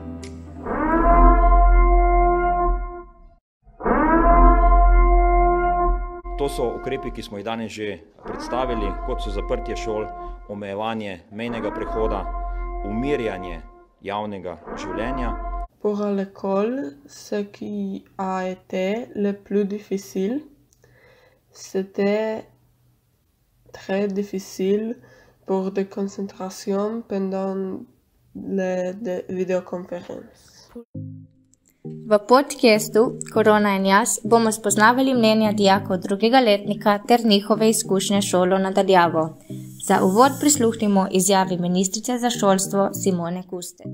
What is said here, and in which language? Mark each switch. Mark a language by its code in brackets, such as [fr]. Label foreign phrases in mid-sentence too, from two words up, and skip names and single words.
[sl] To so ukrepi, ki smo jih danes že predstavili, kot so zaprtje šol, omejevanje mejnega prehoda, umirjanje javnega življenja. [fr] Pour l'école, ce qui a été le plus difficile, c'était très difficile pour des concentrations pendant les vidéoconférences. [sl] V podcastu Korona in jaz bomo spoznavali mnenja dijakov drugega letnika ter njihove izkušnje šolo nadaljavo. Za uvod prisluhnimo izjavi ministrice za šolstvo Simone Kustec.